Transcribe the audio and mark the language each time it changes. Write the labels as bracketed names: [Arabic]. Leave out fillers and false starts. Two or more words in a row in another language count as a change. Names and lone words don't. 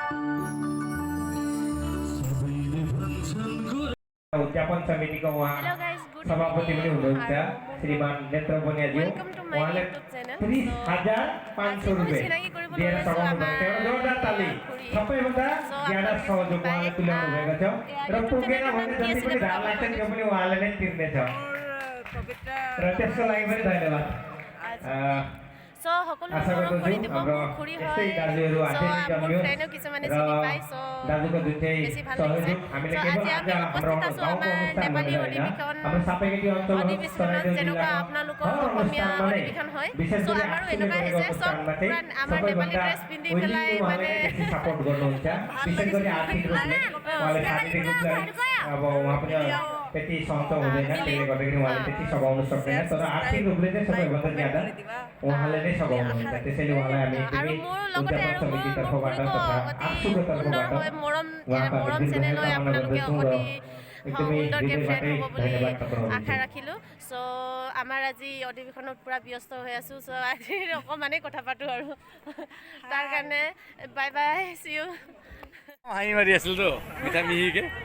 [Nepali] उद्यापन समितिको उहाँ सभापति पनि हुनुहुन्छ श्रीमान नेत्र बनियाज्यू उहाँले 30,500 रुपैयाँ दिएर सघाउनु भएको छ। जोरदार ताली सबैभन्दा ज्यादा सहयोग उहाँले तुल्याउनु भएको छ र पुगेन भने जति पनि धार लाग्छ त्यो पनि उहाँले नै तिर्नेछ र त्यसको लागि पनि धन्यवाद। [Assamese] So সকলো মৰম কৰি দিব খুৰী হয় so মোৰ ফ্ৰেণ্ডো কিছুমানে চিনি পায় so [Nepali] দাদুको जुन चाहिँ सहयोग हामीले केवल आज हाम्रो गाउँको [Assamese] नेपाली অধিৱেশন [Nepali] हाम्रो सापेक्षिक [Assamese] অধিৱেশনত যেনেকুৱা আপোনালোকৰ অসমীয়া অধিৱেশন হয় so আমাৰো এনেকুৱা হৈছে so আমাৰ नेपाली ড্ৰেছ পিন্ধি পেলাই মানে [Nepali] सपोर्ट गर्नुहुन्छ विशेष गरी आर्थिक रूपले उहाँले शारीरिक रूपले अब उहाँ पनि त्यति सन्चो हुँदैन त्यसले गर्दाखेरि उहाँले त्यति सघाउन सक्दैन तर आर्थिक रूपले चाहिँ सबैभन्दा ज्यादा उहाँले नै सघाउनुहुन्छ त्यसैले उहाँलाई हामी [Assamese] আৰু মোৰ লগতে আৰু [Nepali] तर्फबाट तथा आफूको तर्फबाट [Assamese] মৰম চেনেললৈ আপোনালোকে অতি সুন্দৰকৈ ফ্ৰেণ্ড হ'ব বুলি আশা ৰাখিলোঁ চ' আমাৰ আজি অধিৱেশনত পূৰা ব্যস্ত হৈ আছোঁ চ' আজি অকণমানেই কথা পাতোঁ আৰু তাৰ কাৰণে [English] bye bye see you [Assamese] হাঁহি মাৰি আছিল তো মিঠা মিহিকে